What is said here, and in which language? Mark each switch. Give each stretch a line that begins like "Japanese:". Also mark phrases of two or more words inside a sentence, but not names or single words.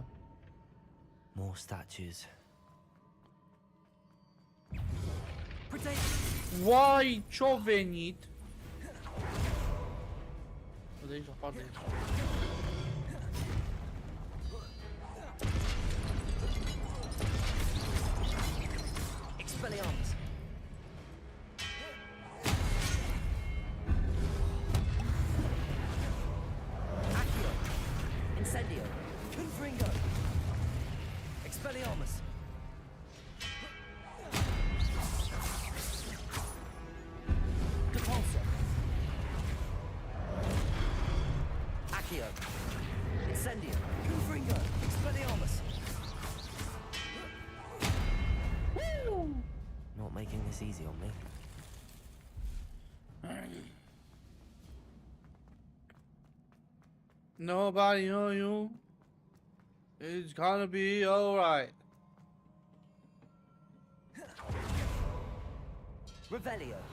English: More statues.
Romanian: Why ce-a venit? De aici, apar de aici.
English: Expelliarmus! Accio! Incendio! Confringo! Expelliarmus! Depulso! Accio! Incendio! Confringo! Expelliarmus! Woo! Not making this easy on me. Nobody know you. It's gonna be alright. Revelio!